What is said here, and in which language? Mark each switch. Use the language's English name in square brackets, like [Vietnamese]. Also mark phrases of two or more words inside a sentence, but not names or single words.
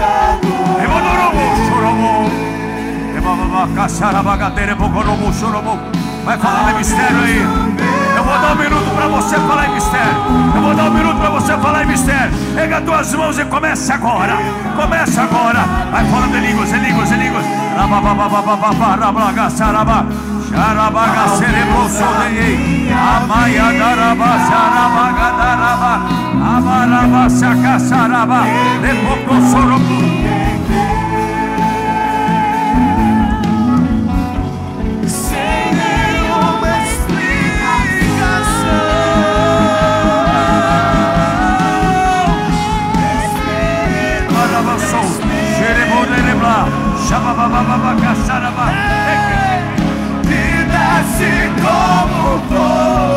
[Portuguese] Vai falar em mistério aí. Eu vou dar um minuto para você falar em mistério. Eu vou dar um minuto para você falar em mistério. Pega as tuas mãos e começa agora. Começa agora. Vai falando em línguas, em línguas, em línguas. Xarabaga sereboso de Amaya daraba xarabaga daraba Amaraba saca saraba Lepoco sorobu. Sem nenhuma explicação. Araba sou Xerebo de lebla Xabababa xaraba. Desce como fogo.